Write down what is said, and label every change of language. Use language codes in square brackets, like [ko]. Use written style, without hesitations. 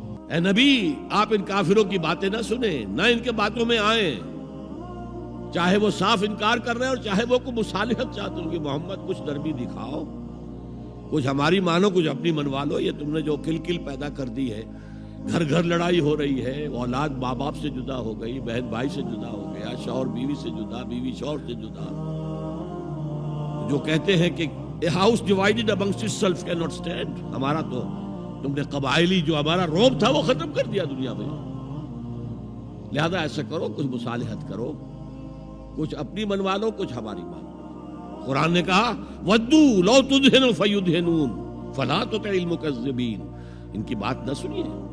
[ur] اے نبی آپ ان کافروں کی باتیں نہ سنیں، نہ ان کے باتوں میں آئیں، چاہے وہ صاف انکار کر رہے ہیں اور چاہے وہ کوئی مصالحت چاہتے ہیں کہ محمد کچھ نرمی دکھاؤ، کچھ ہماری مانو، کچھ اپنی منوا لو. یہ تم نے جو کل پیدا کر دی ہے، گھر گھر لڑائی ہو رہی ہے، اولاد ماں باپ سے جدا ہو گئی، بہن بھائی سے جدا ہو گیا، شوہر بیوی سے جدا، بیوی شوہر سے جدا. جو کہتے ہیں کہ [en] a house divided amongst itself cannot stand. [ur] ہمارا تو تم نے قبائلی جو ہمارا روب تھا وہ ختم کر دیا دنیا میں. لہذا ایسا کرو، کچھ مصالحت کرو، کچھ اپنی منوا لو، کچھ ہماری مان لو. قرآن نے کہا [ar] وَدُّوا لَوْ تُدْهِنُ فَيُدْهِنُونَ فَلَا تُطِعِ الْمُكَذِّبِينَ. [ur] ان کی بات نہ سنیے.